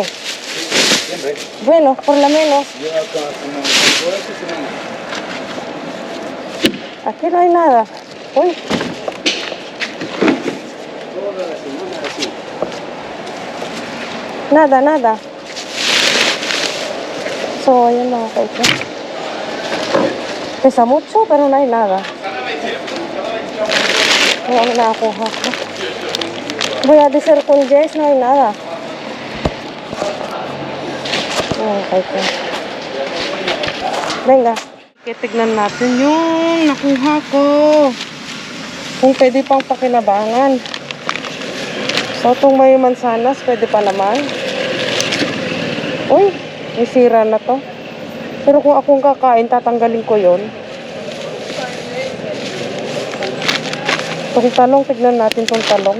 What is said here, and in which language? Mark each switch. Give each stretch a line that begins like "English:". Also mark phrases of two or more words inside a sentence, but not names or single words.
Spanish: Siempre. Bueno, por lo menos. Yo acá como toda esta semana. Aquí no hay nada. Uy, Toda la semana así. nada.
Filipino: So, ayun mga kaibigan.
Spanish: Pesa mucho, pero no hay nada.
Filipino: Wala na ako ha.
Spanish: Voy a decir con Jess, no hay nada. Okay, venga.
Filipino: Tignan natin yung nakuha ko. Kung pwede pang pakinabangan. So, itong may mansanas, pwede pa naman. Uy, may sira na to. Pero kung akong kakain, tatanggalin ko yon. Itong talong, tignan natin itong talong.